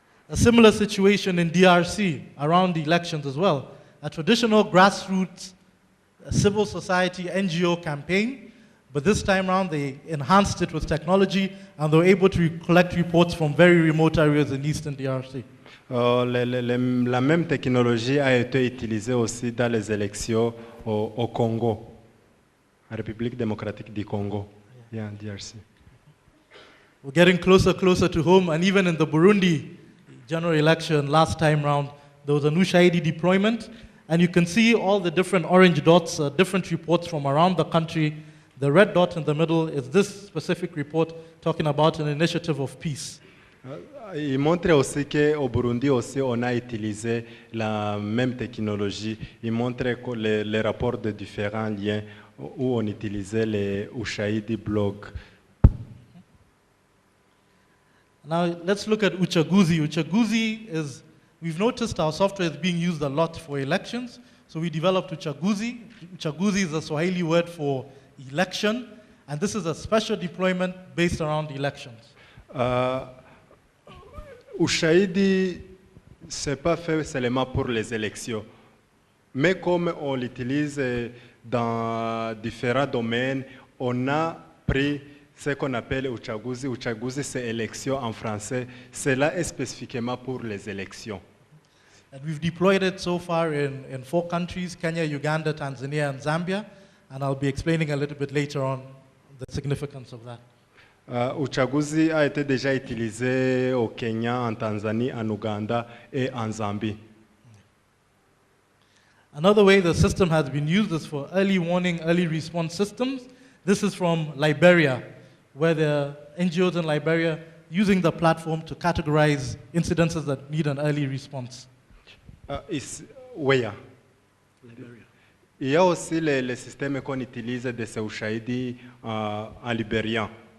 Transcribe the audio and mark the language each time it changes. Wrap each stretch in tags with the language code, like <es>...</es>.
<en>A similar situation in DRC around the elections as well. A traditional grassroots civil society NGO campaign, but this time around they enhanced it with technology and they were able to collect reports from very remote areas in eastern DRC.</en> <fr>La même technologie a été utilisée aussi dans les élections au Congo, la République démocratique du Congo, yeah, DRC.</fr> <en>We're getting closer to home, and even in the Burundi general election last time round, there was an Ushahidi deployment, and you can see all the different orange dots, different reports from around the country. The red dot in the middle is this specific report talking about an initiative of peace.</en> <fr>Il montre aussi qu'au Burundi aussi, on a utilisé la même technologie. Il montre les rapports de différents liens où on utilisait les Ushahidi blogs.</fr> <en>Now let's look at Uchaguzi. Uchaguzi is, we've noticed our software is being used a lot for elections, so we developed Uchaguzi. Uchaguzi is a Swahili word for election, and this is a special deployment based around elections.</en> <fr>Ushahidi, ce n'est pas fait seulement pour les élections, mais comme on l'utilise dans différents domaines, on a pris ce qu'on appelle Uchaguzi. Uchaguzi, c'est élection en français. Cela est spécifiquement pour les élections.</fr> <en>And we've deployed it so far in 4 countries, Kenya, Uganda, Tanzania, and Zambia, and I'll be explaining a little bit later on the significance of that.</en> <fr>Uchaguzi a été déjà utilisé au Kenya, en Tanzanie, en Ouganda et en Zambie.</fr> <en>Another way the system has been used is for early warning, early response systems. This is from Liberia, where the NGOs in Liberia using the platform to categorize incidences that need an early response.</en> <fr>Oui. Il y a aussi les systèmes qu'on utilise de ces ushahidi en libérien.</fr>